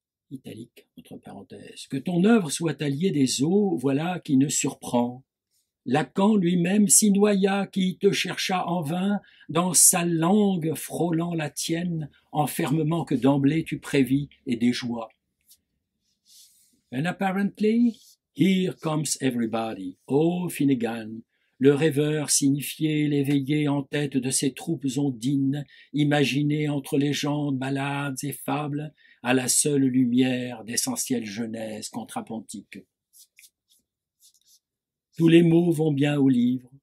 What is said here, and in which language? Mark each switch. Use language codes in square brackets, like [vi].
[fr] Italique, entre parenthèses. Que ton œuvre soit alliée des eaux, voilà qui ne surprend. Lacan lui-même s'y noya, qui te chercha en vain, dans sa langue frôlant la tienne, enfermement que d'emblée tu prévis et déjoua. [en] And apparently, here comes everybody. [fr] Oh, Finnegan, le rêveur signifié, l'éveillé en tête de ces troupes ondines, imaginées entre légendes, ballades et fables, à la seule lumière d'essentielle genèse contrapontique. Tous les mots vont bien au livre,